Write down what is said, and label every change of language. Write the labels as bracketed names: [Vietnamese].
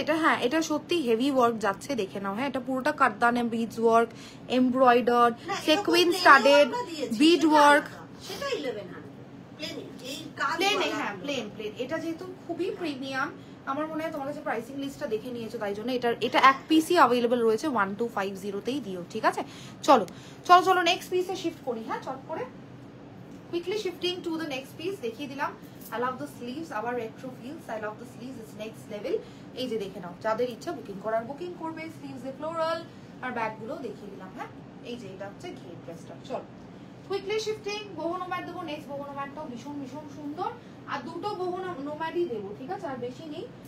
[Bangla] এটা হ্যাঁ এটা সত্যি হেভি ওয়ার্ক যাচ্ছে, দেখে নাও। হ্যাঁ এটা পুরোটা কাটদানে beads work, embroidered, sequence studded বিড ওয়ার্ক, সেটা 1100 প্লেন, এই কাজ প্লেন, হ্যাঁ প্লেন প্লেন। এটা যেহেতু খুবই প্রিমিয়াম, আমার মনে হয় তোমার কাছে প্রাইসিং লিস্টটা দেখে নিয়েছো, তাই জন্য এটা এক পিসই অ্যাভেলেবল রয়েছে 1250তেই দিও, ঠিক আছে। চলো চলো চলো নেক্সট পিসে শিফট করি। হ্যাঁ চট করে [English] quickly shifting to the next piece, [Bangla] দেখিয়ে দিলাম। [English] I love the sleeves, আবার retro feels, I love the sleeves, it's next level। [Bangla] এই যে দেখে নাও, যাদের ইচ্ছা বুকিং করার বুকিং করবে। স্লিভস এ ফ্লোরাল আর ব্যাগ গুলো দেখিয়ে দিলাম। হ্যাঁ এই যে এটা হচ্ছে ঘের ড্রেসটা। চলো কুইকলি শিফটিং, বহু নোম্যাড দেবো। নেক্সট বহু নোম্যাডটাও ভীষণ ভীষণ সুন্দর, আর দুটো বহু নোম্যাডই দেবো, ঠিক আছে, আর বেশি নেই।